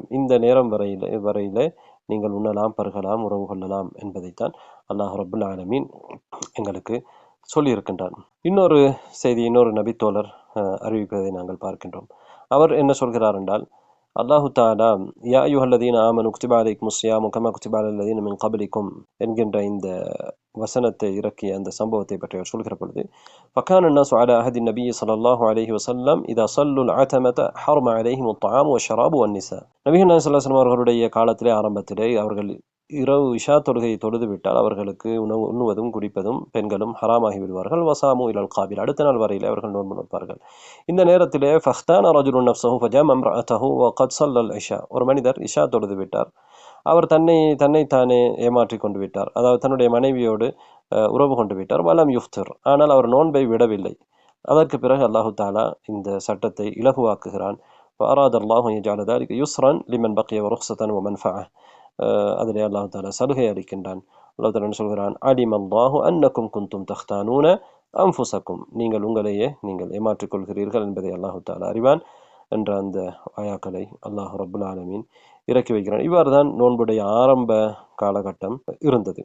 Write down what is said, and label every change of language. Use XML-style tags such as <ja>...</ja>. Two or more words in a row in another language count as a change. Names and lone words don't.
<ta>இந்த நேரம் வரையில நீங்கள் உண்ணலாம், பருகலாம், உறவு கொள்ளலாம் என்பதைத்தான்</ta> <ar>الله رب العالمين</ar> <ta>எங்களுக்கு சொல்லியிருக்கின்றான். இன்னொரு செய்தி, இன்னொரு நபித்தோழர் அறிவிப்பதை நாங்கள் பார்க்கின்றோம். அவர் என்ன சொல்கிறார் என்றால்,</ta> <ar>الله تعالى يا أيها الذين آمنوا كتب عليكم الصيام كما كتب على الذين من قبلكم</ar> <ta>என்கின்ற இந்த வசனத்தை இறக்கிய அந்த சம்பவத்தை பற்றி அவர் சொல்கிற பொழுது,</ta> <ar>فكان الناس على عهد النبي صلى الله عليه وسلم إذا صلوا العتمة حرم عليهم الطعام والشراب والنساء.</ar> <ta>நபிகள் நாயகம்</ta> <ar>صلى الله عليه وسلم</ar> <ta>அவர்களுடைய காலத்திலே ஆரம்பத்திலே அவர்கள் இரவு இஷா தொழுகையை தொழுது விட்டால் அவர்களுக்கு உண்ணுவதும் குடிப்பதும் பெண்களும் ஹராமாகி விடுவார்கள்.</ta> <ar>وصاموا إلى القابل,</ar> <ta>அடுத்த நாள் வரையிலே அவர்கள் நோன்பு நோட்பார்கள். இந்த நேரத்திலே</ta> <ar>فاختان رجل نفسه فجامع امرأته وقد صلى العشاء,</ar> <ta>ஒரு மனிதர் இஷா தொழுது விட்டார். அவர் தன்னைத்தானே ஏமாற்றிக் கொண்டு விட்டார், அதாவது தன்னுடைய மனைவியோடு உறவு கொண்டு விட்டார்.</ta> <ar>ولم يفطر,</ar> <ta>ஆனால் அவர் நோன்பை விடவில்லை. அதற்கு பிறகு</ta> <ar>الله تعالى</ar> <ta>இந்த சட்டத்தை இலகுவாக்குகிறான்.</ta> <ar>فأراد الله أن يجعل ذلك يسرا لمن بقي ورخصة ومنفعة.</ar> <ta>அதிலே</ta> <ar>الله تعالى</ar> <ta>சலுகை அளிக்கின்றான்.</ta> <ar>الله تعالى</ar> <ta>சொல்கிறான்,</ta> <ar>علم الله أنكم كنتم تختانون أنفسكم,</ar> <ta>நீங்கள் உங்களையே நீங்கள் ஏமாற்றிக் கொள்கிறீர்கள் என்பதை</ta> <ar>الله تعالى</ar> <ta>அறிவான் என்ற அந்த ஆயாக்களை</ta> <ar>الله رب العالمين</ar> <ta>இறக்கி வைக்கிறான். இவ்வாறு தான் நோன்புடைய ஆரம்ப காலகட்டம் இருந்தது.</ta>